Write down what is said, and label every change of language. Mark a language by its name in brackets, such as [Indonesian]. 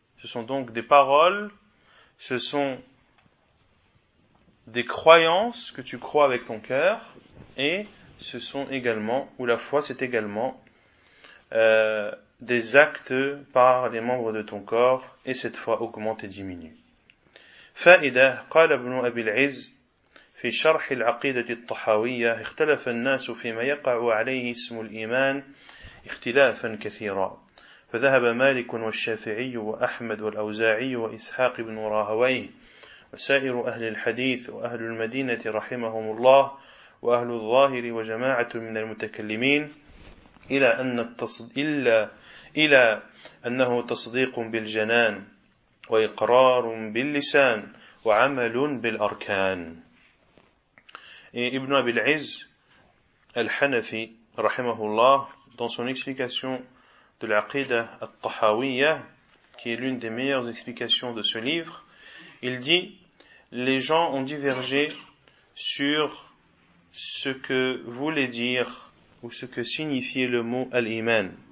[French] Ce sont donc des paroles, ce sont des croyances que tu crois avec ton cœur, et ce sont également, ou la foi c'est également, des actes par les membres de ton corps, et cette foi augmente et diminue. [Arabic] فائدة قال ابن أبي العز في شرح العقيدة الطحاوية اختلف الناس فيما يقع عليه اسم الإيمان اختلافا كثيرا فذهب مالك والشافعي وأحمد والأوزاعي وإسحاق بن راهويه وسائر أهل الحديث وأهل المدينة رحمهم الله وأهل الظاهر وجماعة من المتكلمين إلى أن إلى أنه تصديق بالجنان وإقرار باللسان وعمل بالأركان. [French] Ibn Abi al-Izz al-Hanafi rahimahullah, dans son explication de l'aqidah al-Tahawiyya, qui est l'une des meilleures explications de ce livre, il dit: les gens ont divergé sur ce que voulait dire ou ce que signifiait le mot al-Iman.